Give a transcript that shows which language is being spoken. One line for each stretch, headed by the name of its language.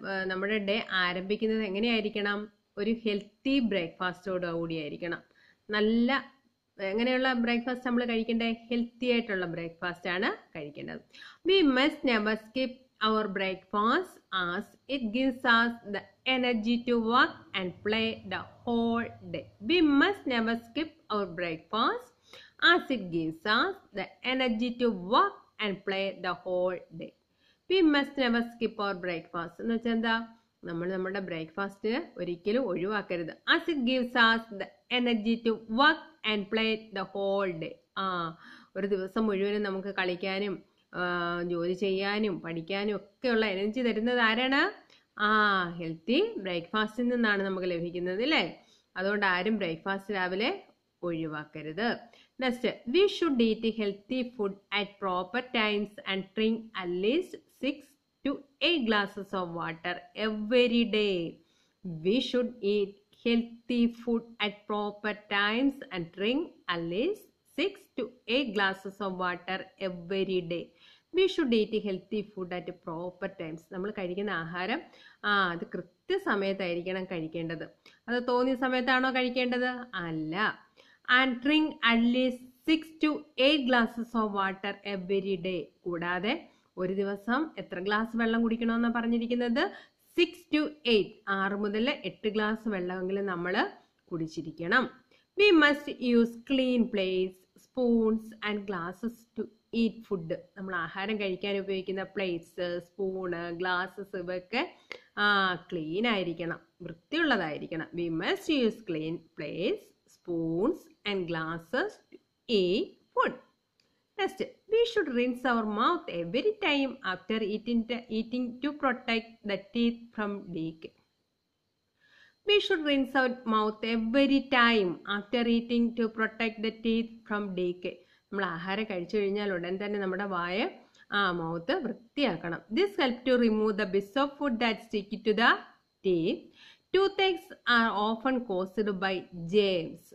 Malayalam: നമ്മുടെ ഡേ ആരംഭിക്കുന്നത് എങ്ങനെയായിരിക്കണം? ഒരു ഹെൽത്തി ബ്രേക്ക്ഫാസ്റ്റോട് കൂടിയായിരിക്കണം. നല്ല എങ്ങനെയുള്ള ബ്രേക്ക്ഫാസ്റ്റ് നമ്മൾ കഴിക്കേണ്ടത്? ഹെൽത്തി ആയിട്ടുള്ള ബ്രേക്ക്ഫാസ്റ്റ് ആണ് കഴിക്കേണ്ടത്.
English: We must never skip our breakfast as it gives us the energy to work and play the whole day. We must never skip our breakfast as it gives us the energy to work and play the whole day. We must never skip our breakfast
Malayalam: എന്ന് വെച്ചാൽ എന്താ? നമ്മുടെ breakfast ഒരിക്കലും ഒഴിവാക്കരുത്.
English: As it gives us the energy to work and play the whole day.
Malayalam: ഒരു ദിവസം മുഴുവനും നമുക്ക് കളിക്കാനും ജോലി ചെയ്യാനും പഠിക്കാനും ഒക്കെയുള്ള എനർജി തരുന്നത് ആരാണ്? ഹെൽത്തി ബ്രേക്ക്ഫാസ്റ്റിൽ നിന്നാണ് നമുക്ക് ലഭിക്കുന്നത് അല്ലേ? അതുകൊണ്ട് ആരും ബ്രേക്ക്ഫാസ്റ്റ് രാവിലെ ഒഴിവാക്കരുത്.
English: Next, we should eat healthy food at proper times and drink at least 6 to 8 glasses of water every day. We should eat healthy food at proper times and drink at least 6 to 8 glasses of water every day. We should eat healthy food at proper times.
Malayalam: നമ്മൾ കഴിക്കുന്ന ആഹാരം അത് കൃത്യസമയത്തായിരിക്കണം കഴിക്കേണ്ടത്. അത് തോന്നിയ സമയത്താണോ കഴിക്കേണ്ടത്? അല്ല.
English: And drink at least 6 to 8 glasses of water every day.
Malayalam: കൂടാതെ ഒരു ദിവസം എത്ര ഗ്ലാസ് വെള്ളം കുടിക്കണമെന്നാണ് പറഞ്ഞിരിക്കുന്നത്? 6 to 8, 6 മുതൽ 8 ഗ്ലാസ് വെള്ളമെങ്കിലും നമ്മൾ കുടിച്ചിരിക്കണം.
English: We must use clean plates, spoons and glasses to eat food.
Malayalam: നമ്മൾ ആഹാരം കഴിക്കാൻ ഉപയോഗിക്കുന്ന പ്ലേറ്റ്സ്, സ്പൂണ്, ഗ്ലാസസ് ഇവയൊക്കെ ക്ലീൻ ആയിരിക്കണം, വൃത്തിയുള്ളതായിരിക്കണം.
English: We must use clean plates, spoons and glasses to eat food. Next, we should rinse our mouth every time after eating to protect the teeth from decay. We should rinse our mouth every time after eating to protect the teeth from decay.
Malayalam: നമ്മൾ ആഹാരം കഴിച്ചു കഴിഞ്ഞാൽ ഉടൻ തന്നെ നമ്മുടെ mouth വൃത്തിയാക്കണം.
English: This helps to remove the bits of food that stick to the teeth. Toothaches are often caused by germs.